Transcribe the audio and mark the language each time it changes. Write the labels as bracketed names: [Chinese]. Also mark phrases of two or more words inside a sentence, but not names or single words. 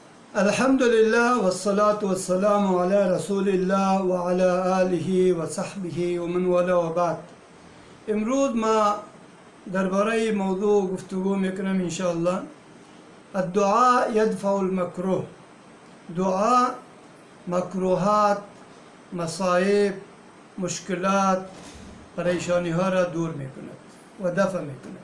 [Arabic] الحمد لله والصلاة والسلام على رسول الله وعلى آله وصحبه ومن والاه وبعد. [Persian] امروز ما درباره موضوع گفتگو میکنم [Arabic] انشاءالله. الدعاء يدفع المكروه. [Persian] دعا مکروهات، مصائب، مشکلات، پریشانی ها را دور میکند و دفع میکند.